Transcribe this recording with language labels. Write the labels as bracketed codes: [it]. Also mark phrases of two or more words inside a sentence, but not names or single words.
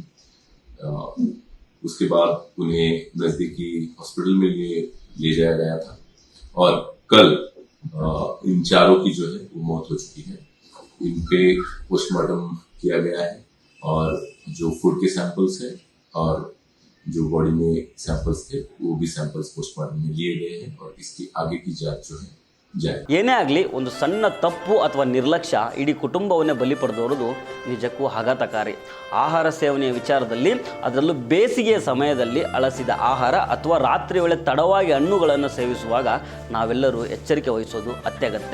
[hi] उसके बाद उन्हें नजदीकी हॉस्पिटल में ले जाया गया था और कल इन चारों की जो है वो मौत हो चुकी है। इन पे पोस्टमार्टम किया गया है और जो फूड के सैंपल्स है और जो बॉडी में सैंपल्स थे वो भी सैंपल्स पोस्टमार्टम में लिए गए हैं और इसकी आगे की जांच जो है जाए। [kn] ಏನೇ ಆಗಲಿ, ಒಂದು ಸಣ್ಣ ತಪ್ಪು ಅಥವಾ ನಿರ್ಲಕ್ಷ್ಯ ಇಡೀ ಕುಟುಂಬವನ್ನೇ ಬಲಿ ಪಡೆದವರದು ನಿಜಕ್ಕೂ ಆಘಾತಕಾರಿ. ಆಹಾರ ಸೇವನೆಯ ವಿಚಾರದಲ್ಲಿ, ಅದರಲ್ಲೂ ಬೇಸಿಗೆಯ ಸಮಯದಲ್ಲಿ ಅಳಸಿದ ಆಹಾರ ಅಥವಾ ರಾತ್ರಿ ವೇಳೆ ತಡವಾಗಿ ಹಣ್ಣುಗಳನ್ನು ಸೇವಿಸುವಾಗ ನಾವೆಲ್ಲರೂ ಎಚ್ಚರಿಕೆ ವಹಿಸೋದು ಅತ್ಯಗತ್ಯ.